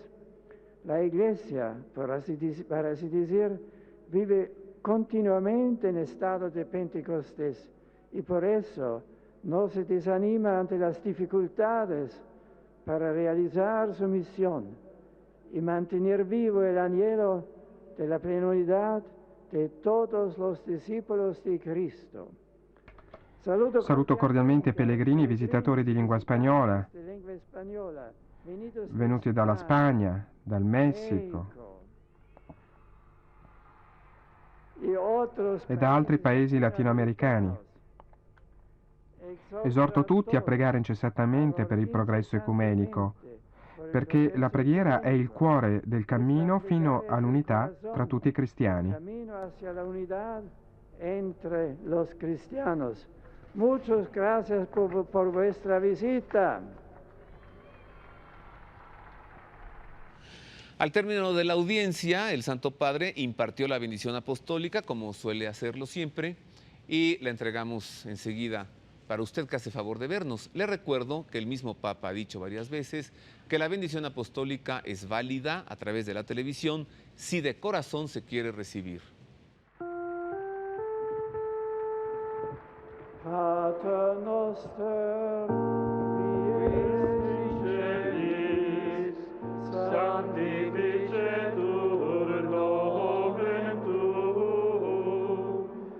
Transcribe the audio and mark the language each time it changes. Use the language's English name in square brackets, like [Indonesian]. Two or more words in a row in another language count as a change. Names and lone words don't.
[Spanish] La Iglesia, para así decir, vive continuamente en estado de Pentecostés y por eso no se desanima ante las dificultades para realizar su misión y mantener vivo el anhelo de la plena unidad de todos los discípulos di Cristo. [Italian] Saluto cordialmente pellegrini e visitatori di lingua spagnola, venuti dalla Spagna, dal Messico e da altri paesi latinoamericani. Esorto tutti a pregare incessantemente per il progresso ecumenico, perché la preghiera è il cuore del cammino fino all'unità tra tutti i cristiani. [Spanish] Muchas gracias por vuestra visita. Al término de la audiencia, el Santo Padre impartió la bendición apostólica, como suele hacerlo siempre, y la entregamos enseguida para usted que hace favor de vernos. Le recuerdo que el mismo Papa ha dicho varias veces que la bendición apostólica es válida a través de la televisión si de corazón se quiere recibir. [Latin] Pater noster, qui es in celis, sanctificetur nomen tuum,